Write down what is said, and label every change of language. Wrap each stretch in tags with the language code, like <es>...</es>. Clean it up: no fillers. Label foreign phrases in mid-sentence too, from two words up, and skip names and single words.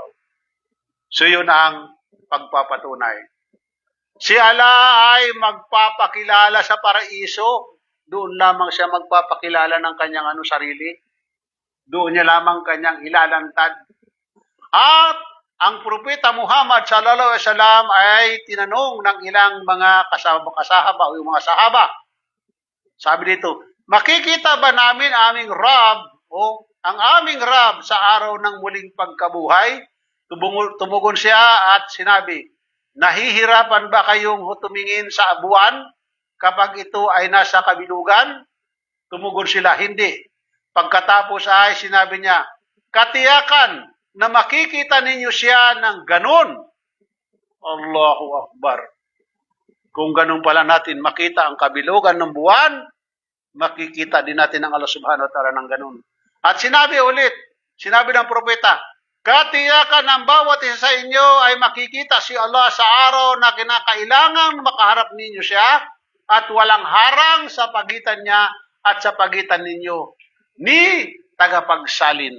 <tl>So yun ang pagpapatunay. Si Allah ay magpapakilala sa paraiso. Doon lamang siya magpapakilala ng kanyang sarili. Doon niya lamang kanyang ilalantad. At ang Propeta Muhammad</tl> <ar>صلى الله عليه وسلم</ar> <tl>ay tinanong ng ilang mga kasahaba o yung mga sahaba. Sabi dito, makikita ba namin aming Rab o ang aming Rab sa araw ng muling pagkabuhay? Tumugon siya at sinabi, nahihirapan ba kayong tumingin sa buwan kapag ito ay nasa kabilugan? Tumugon sila, hindi. Pagkatapos ay sinabi niya, katiyakan na makikita ninyo siya ng ganun.</tl> <ar>الله أكبر.</ar> <tl>Kung ganun pala natin makita ang kabilugan ng buwan, makikita din natin ang Allah</tl> <ar>سبحانه وتعالى</ar> <tl>ng ganun. At sinabi ulit, sinabi ng propeta, katiyakan ng bawat isa sa inyo ay makikita si Allah sa araw na kinakailangan makaharap ninyo siya at walang harang sa pagitan niya at sa pagitan ninyo ni tagapagsalin.</tl>